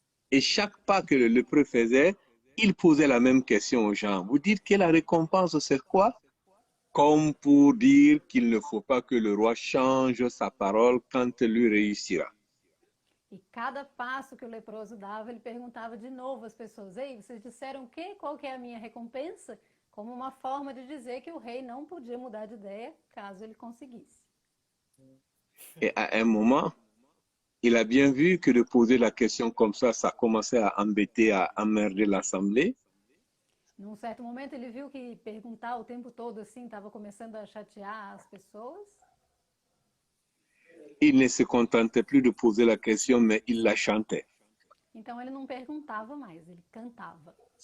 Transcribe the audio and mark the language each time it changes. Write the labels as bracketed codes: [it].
[fr] Et chaque pas que le lépreux faisait, il posait la même question aux gens. Vous dites que la récompense, c'est quoi? Comme pour dire qu'il ne faut pas que le roi change sa parole quand lui réussira. [pt] E cada passo que o leproso dava, ele perguntava de novo às pessoas, ei, vocês disseram o quê? Qual que é a minha recompensa? Como uma forma de dizer que o rei não podia mudar de ideia caso ele conseguisse. [fr] Et à un moment, il a bien vu que de poser la question comme ça commençait à embêter, à emmerder l'assemblée. [pt] Num certo momento, ele viu que perguntar o tempo todo assim estava começando a chatear as pessoas. [fr] Il ne se contentait plus de poser la question, mais il la chantait. [pt] Então ele não perguntava mais, ele cantava.